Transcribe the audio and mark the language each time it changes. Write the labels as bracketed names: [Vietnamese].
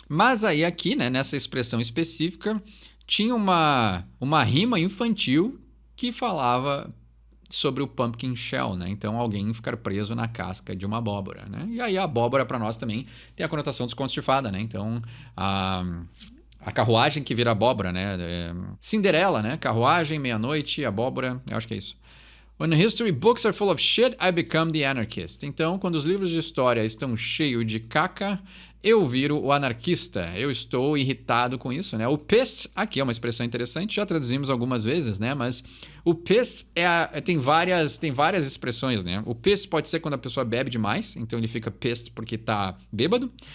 [Portuguese] Mas aí aqui, né? Nessa expressão específica, tinha uma rima infantil que falava sobre o pumpkin shell, né? Então, alguém ficar preso na casca de uma abóbora, né? E aí a abóbora para nós também tem a conotação dos contos de fada, né? Então, a carruagem que vira abóbora, né? Cinderela, né? Carruagem, meia-noite, abóbora, eu acho que é isso. [English] When history books are full of shit, I become the anarchist. [Portuguese] Então, quando os livros de história estão cheios de caca, eu viro o anarquista. Eu estou irritado com isso, né? O pissed, aqui é uma expressão interessante, já traduzimos algumas vezes, né? Mas o pissed tem várias expressões, né? O pissed pode ser quando a pessoa bebe demais, então ele fica pissed porque tá bêbado.